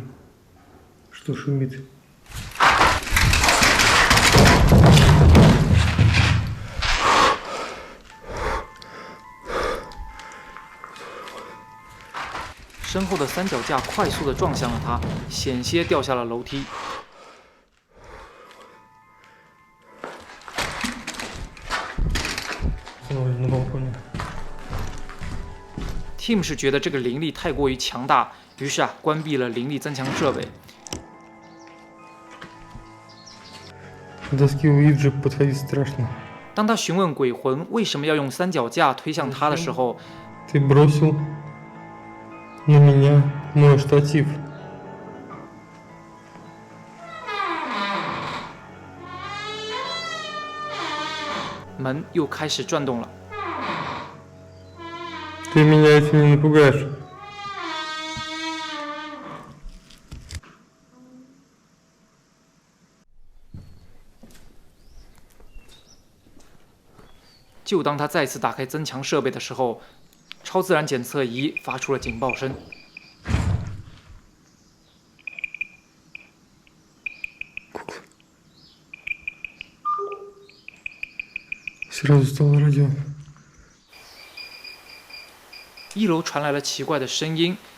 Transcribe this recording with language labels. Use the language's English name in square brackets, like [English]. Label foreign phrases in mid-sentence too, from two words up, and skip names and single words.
[Russian] Что шумит? [Chinese] 身后的三脚架快速地撞向了他，险些掉下了楼梯。 [Russian] На балконе. [Chinese] Tim 是觉得这个灵力太过于强大，于是关闭了灵力增强设备。 [Russian] Доски Уиджи подходить страшно. [Chinese] 当他询问鬼魂为什么要用三脚架推向他的时候， [Russian] Ты бросил на меня мой штатив. [Chinese] 门又开始转动了。 [Russian] Ты меня этим не напугаешь. [Chinese] 就当他再次打开增强设备的时候，超自然检测仪发出了警报声。 [Russian] Сразу стало радио. [Chinese] 一楼传来了奇怪的声音，